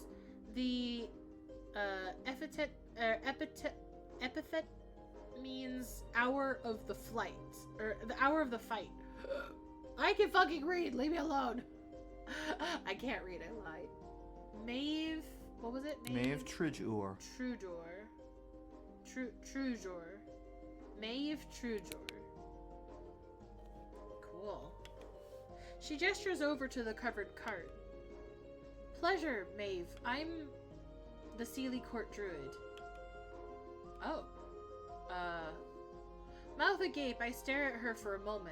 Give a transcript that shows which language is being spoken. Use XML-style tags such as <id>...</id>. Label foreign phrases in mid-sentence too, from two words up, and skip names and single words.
<en>The epithet means hour of the flight. Or the hour of the fight. I can fucking read! Leave me alone! I can't read, I lied. Maeve... What was it? Maeve Trujor. Trujor. Maeve Trujor. Cool. She gestures over to the covered cart. Pleasure, Maeve. I'm the Sealy Court Druid. Oh. Mouth agape, I stare at her for a moment.</en>